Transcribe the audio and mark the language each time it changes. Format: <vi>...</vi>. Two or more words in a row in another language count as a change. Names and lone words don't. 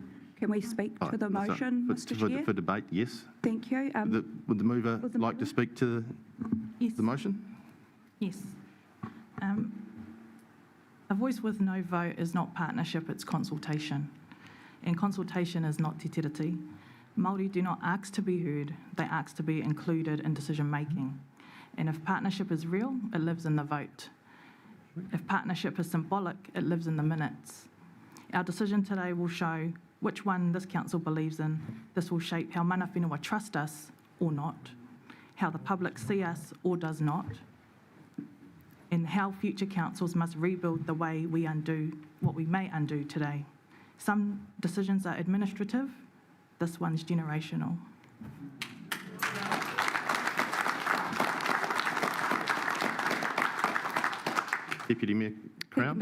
<en>Can we speak to the motion, Mr Chair? For debate, yes. Thank you. Would the mover Would the like to mover- speak to Yes. the motion? Yes. A voice with no vote is not partnership, it's consultation. And consultation is not</en> <mi>te tiriti.</mi> <en>Māori do not ask to be heard, they ask to be included in decision making. And if partnership is real, it lives in the vote. If partnership is symbolic, it lives in the minutes. Our decision today will show which one this council believes in. This will shape how</en> <mi>mana whenua</mi> <en>trust us or not, how the public see us or does not, and how future councils must rebuild the way we undo what we may undo today. Some decisions are administrative, this one's generational. Deputy Mayor Crown?</en>